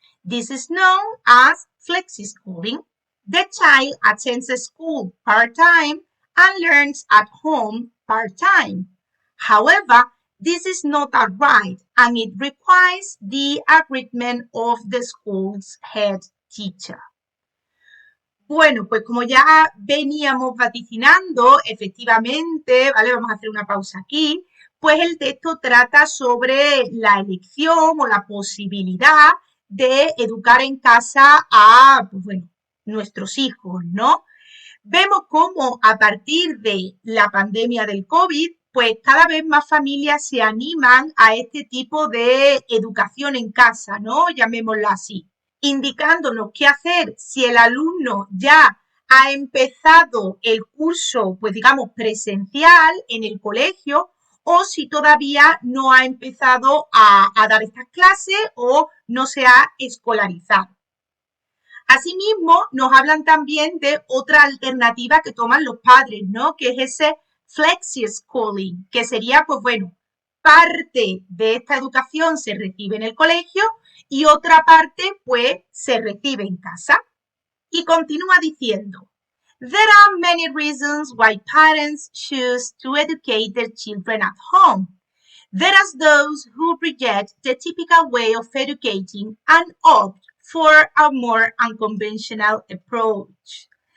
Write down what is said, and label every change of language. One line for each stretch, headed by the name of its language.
English: This is known as flexi-schooling. The child attends school part-time and learns at home part-time. However, this is not a right and it requires the agreement of the school's head teacher.
Spanish: Bueno, pues como ya veníamos vaticinando, efectivamente, ¿vale? Vamos a hacer una pausa aquí, pues el texto trata sobre la elección o la posibilidad de educar en casa a, pues bueno, nuestros hijos, ¿no? Vemos cómo a partir de la pandemia del COVID, pues cada vez más familias se animan a este tipo de educación en casa, ¿no? Llamémoslo así, indicándonos qué hacer si el alumno ya ha empezado el curso, pues digamos, presencial en el colegio, o si todavía no ha empezado a dar estas clases o no se ha escolarizado. Asimismo, nos hablan también de otra alternativa que toman los padres, ¿no? Que es ese flexi schooling, que sería, pues bueno, parte de esta educación se recibe en el colegio y otra parte, pues, se recibe en casa. Y continúa diciendo,
English: there are many reasons why parents choose to educate their children at home. There are those who reject the typical way of educating and opt for a more unconventional approach.